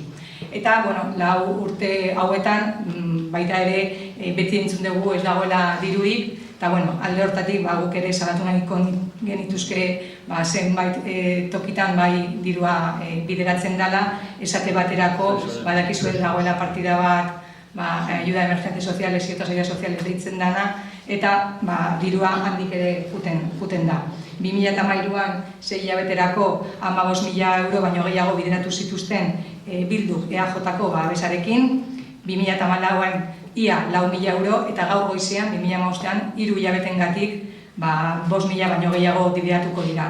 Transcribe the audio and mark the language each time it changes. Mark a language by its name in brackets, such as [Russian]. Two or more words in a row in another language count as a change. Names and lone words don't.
[Basque] Eta, 4 urte hauetan, baita ere, beti entzun dugu ez dagoela dirurik, eta, alde hortatik, guk ere salatu nahiko genituzke zenbait tokitan bai dirua bideratzen dela, esate baterako, badakizu ez dagoela partida bat, [Spanish] ayuda de emergencias sociales y otras ayudas sociales [Basque] deitzen dana, eta dirua handik ere juten da. 2013an 6 hilabeterako 15.000 euro baino gehiago bideratu zituzten Bilduk EAJko babesarekin, 2014an ia 4.000 euro eta gaur goizean 2015an 3 hilabetengatik 5.000 baino gehiago bideratuko dira.